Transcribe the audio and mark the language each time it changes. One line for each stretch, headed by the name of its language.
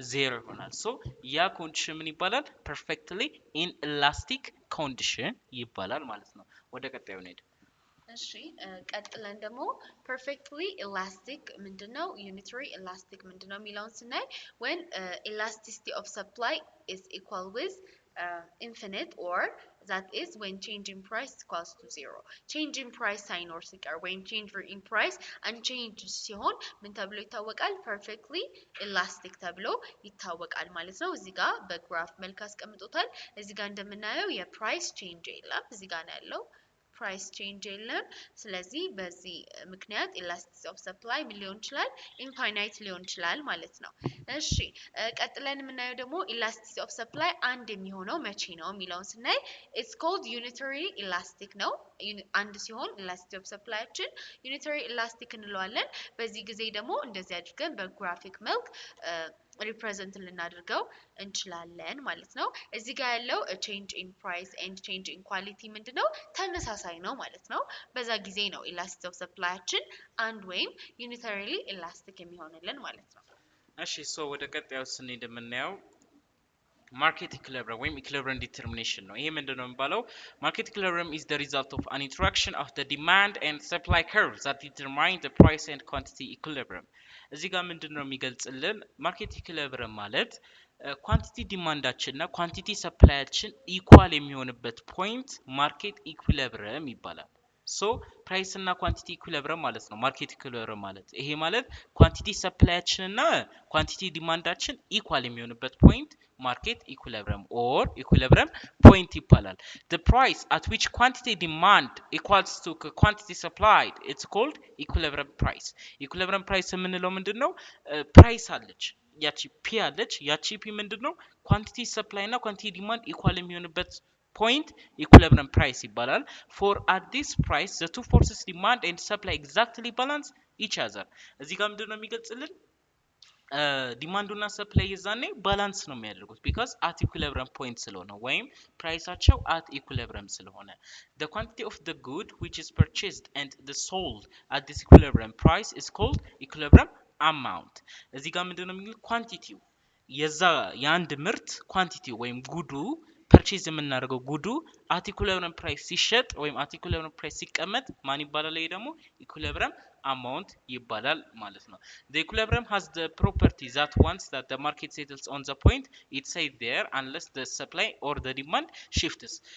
Amharic: 0 ይሆናል። so ያ ኮንዲሽን ምን ይባላል? perfectly inelastic condition ይባላል ማለት ነው። ወደ ቀጣዩ እንሂድ። እሺ ቀጥለን ደግሞ perfectly elastic ምንድነው?
English: unitary elastic ምንድነው የሚለውን ስናይ when elasticity of supply is equal with infinite or that is when change in price equals to 0 change in price ሳይኖር ሲቀር ወይም change in price unchanged ሲሆን ምን ተብሎ ይታወቃል?
Amharic: perfectly elastic ተብሎ ይታወቃል ማለት ነው። እዚህ ጋር በግራፍ መልክ አስቀምጦታል። እዚህ ጋር እንደምናየው የፕራይስ ቼንጅ የለም። እዚህ ጋር ነው ያለው ፕራይስ ቼንጅ የለም። ስለዚህ በዚህ ምክንያት elasticity of supply ምን ሊሆን ይችላል? ኢንፋይናይት ሊሆን ይችላል ማለት ነው። እሺ ቀጥለን የምናየው ደግሞ elasticity of supply አንድ የሚሆነው መቼ ነው የሚለውን ስናይ it's called unitary elastic ነው። አንድ ሲሆን elasticity of supplyያችን unitary elastic እንለዋለን። በዚህ ጊዜ ደግሞ እንደዚህ አድርገን በግራፊክ መልክ ሪፕሬዘንት ልናደርገው እንችላለን ማለት ነው። እዚህ ጋር ያለው change in price and change in quality ምንድነው? ተመሳሳይ ነው ማለት ነው። በዛ ጊዜ ነው elasticity of supplyያችን አንድ ወይም unitarily elastic የሚሆንልን ማለት ነው። እሺ so ወደ ቀጣዩ ስንሄድ የምናየው market equilibrium ወይም equilibrium determination ነው። ይሄ ምንድነው የሚባለው?
English: market equilibrium is the result of an interaction of the demand and supply curves that determine the price and quantity equilibrium እዚህ ጋር ምንድነው የሚገልጽልን? market equilibrium ማለት
Amharic: ኳንቲቲ ዲማንዳችንና ኳንቲቲ ሰፕላያችን ኢኳል የሚሆንበት ፖይንት ማርኬት ኢኩሊብሪየም ይባላል። ሶ ፕራይስ እና ኳንቲቲ ኢኩሊብሪየም ማለት ነው ማርኬት ኢኩሊብሪየም ማለት። ይሄ ማለት ኳንቲቲ ሰፕላያችንና ኳንቲቲ ዲማንዳችን ኢኳል የሚሆንበት ፖይንት ማርኬት ኢኩሊብሪየም ኦር ኢኩሊብሪየም ፖይንት ይባላል። The price at which quantity demand equals to quantity supplied it's called equilibrium price. equilibrium price የምንለው ምንድነው? ፕራይስ አለች ያቺ ፒ አለች ያቺ ፒ ምንድነው?
English: ኳንቲቲ ሰፕላይ እና ኳንቲቲ ዲማንድ ኢኳል የሚሆንበት point equilibrium price ይባላል። For at this price the two forces demand and supply exactly balance each other. እዚህ ጋር ምንድነው የሚገልጽልን? ዲማንዱና ሰፕላይ የዛኔ ባላንስ ነው የሚያደርጉት because at equilibrium point ስለሆነ ወይም ፕራይሳቸው at equilibrium ስለሆነ the quantity of the good which is purchased and the sold at this equilibrium price is called equilibrium amount.
Amharic: እዚህ ጋር ምንድነው የሚለው? ኳንቲቲው የዛ የአንድ ምርት ኳንቲቲው ወይም ጉዱ ፐርቼዝ የምናደርገው ጉዱ at equilibrium price ሲሸጥ ወይም at equilibrium price ሲቀመጥ ማን ይባላል?
English: ይሄ ደግሞ equilibrium amount ይባላል ማለት ነው። The equilibrium has the property that once that the market settles on the point it stays there unless the supply or the demand shifts.